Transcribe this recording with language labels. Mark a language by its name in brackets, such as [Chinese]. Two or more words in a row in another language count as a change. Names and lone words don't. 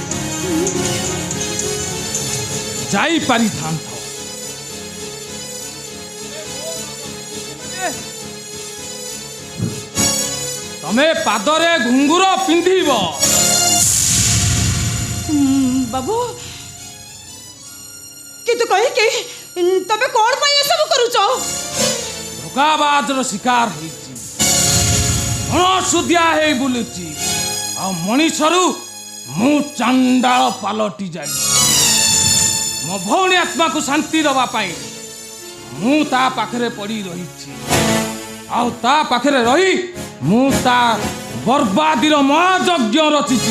[Odia] ଯାଇ ପାରି ଥାନ ତମେ ପାଦରେ ଘୁଙ୍ଗୁର ପିନ୍ଧିବ ବାବୁ କିନ୍ତୁ କହେ କି ତେବେ କୌଣ ପାଇଁ ଏ ସବୁ କରୁଛ ଠକାବାଜର ଶିକାର ହେଇଛି, ଅଣସୁଦିଆ ହେଇ ବୁଲୁଛି, ଆଉ ମଣିଷରୁ ମୁଁ ଚାଣ୍ଡାଳ ପାଲଟି ଯାଇଛି। ମୋ ଭଉଣୀ ଆତ୍ମାକୁ ଶାନ୍ତି ଦେବା ପାଇଁ ମୁଁ ତା ପାଖରେ ପଡ଼ି ରହିଛି, ଆଉ ତା ପାଖରେ ରହି ମୁଁ ତା ବର୍ବାଦୀର ମହାଯଜ୍ଞ ରଚିଛି।